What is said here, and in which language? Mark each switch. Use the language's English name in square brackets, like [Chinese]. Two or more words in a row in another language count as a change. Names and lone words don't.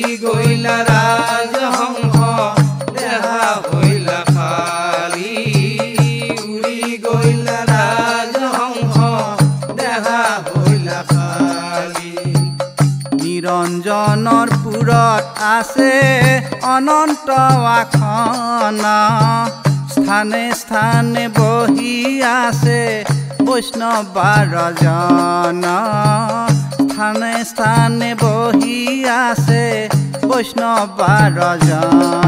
[Bangla] গইলা রাজহংস দেহা হইলা খালি উড়ি গইলা [Assamese] রাজহংস দেহা হইলা খালি নিরঞ্জনৰ পুৰত আছে অনন্ত আসন স্থানে স্থানে বহি আছে বৈষ্ণৱ 12 জন স্থানে স্থানে বহি আছে বৈষ্ণৱ 12 জন